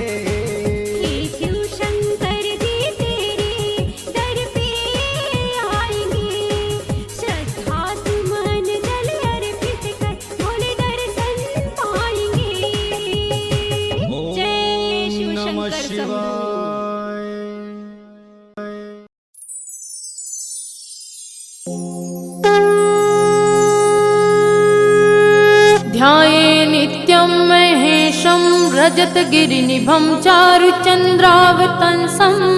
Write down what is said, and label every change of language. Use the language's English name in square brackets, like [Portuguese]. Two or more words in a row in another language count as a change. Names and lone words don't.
[Hindi] हे शिव शंकर जी तेरे दर पे आएंगे, श्रद्धा सुमन जल अर्पित कर भोले दर्शन पाएंगे। जय शिव नमः शंकर शंभू। शिवाय। [Sanskrit] ध्याये नित्यं महेशं रजतगिरिनिभं चारुचन्द्रावतंसं